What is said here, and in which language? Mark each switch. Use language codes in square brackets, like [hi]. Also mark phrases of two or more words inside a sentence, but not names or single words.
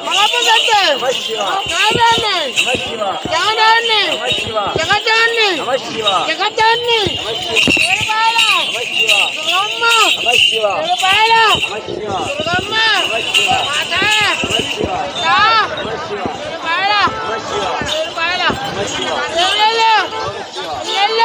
[sa] नमः शिवा नमः शिवा नमः शिवा नमः शिवा శివ జగదాన్ని నమ శివ ఏడుపాయల నమ శివ దుర్గమ్మ నమ శివ ఏడుపాయల నమ శివ దుర్గమ్మ నమ శివ మాత నమ శివ పితా నమ శివ ఏడుపాయల నమ శివ ఏడుపాయల నమ శివ [te] ఏళ్ళు ఏళ్ళు